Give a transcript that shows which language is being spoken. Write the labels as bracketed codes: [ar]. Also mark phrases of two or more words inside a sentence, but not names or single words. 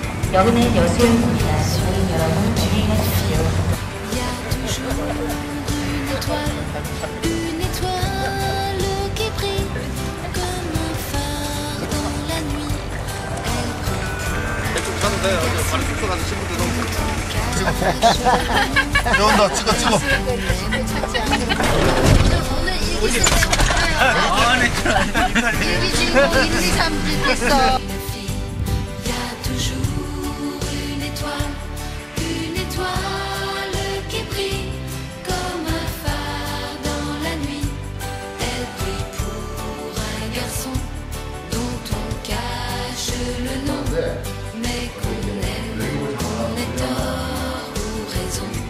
[ko] 역은 여수역입니다. 고객 여러분 주의하십시오. [fr] Une étoile qui brille comme un phare dans la nuit. [ko] 대충 가도 돼. 어제 바로 숙소 가서 친구들 너무 나온다. 찍어 찍어. 오늘 일기 쓰는 일기 주인공 1, 2, 3 됐어. [fr] Il y a toujours une étoile qui brille comme un phare dans la nuit. Elle brille pour un garçon dont on cache le nom, mais qu'on aime, qu'on ait tort ou raison.